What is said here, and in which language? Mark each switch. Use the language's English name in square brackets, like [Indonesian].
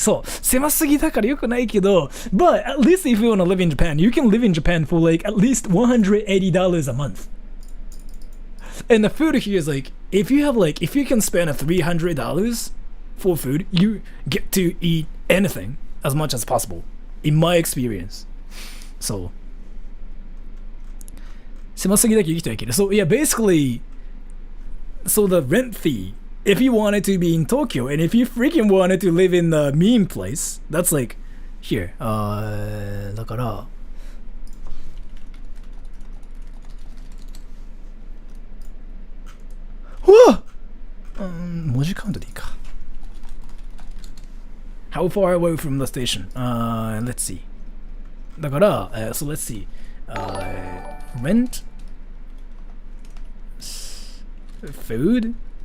[English] そう、狭すぎだから良くないけど、 but at least if you want to live in Japan, you can live in Japan for like at least $180 a month. And the food here is like, if you can spend $300 for food, you get to eat anything as much as possible, in my experience. [Japanese] So, 狭すぎだけ生きてはいける。 [English] So yeah, basically, so the rent fee, if you wanted to be in Tokyo, and if you freaking wanted to live in the meme place, that's like here. [Japanese] だから、うわっ、文字カウントでいいか。 [English] How far away from the station? Let's see. だから、so let's see. Rent? Food?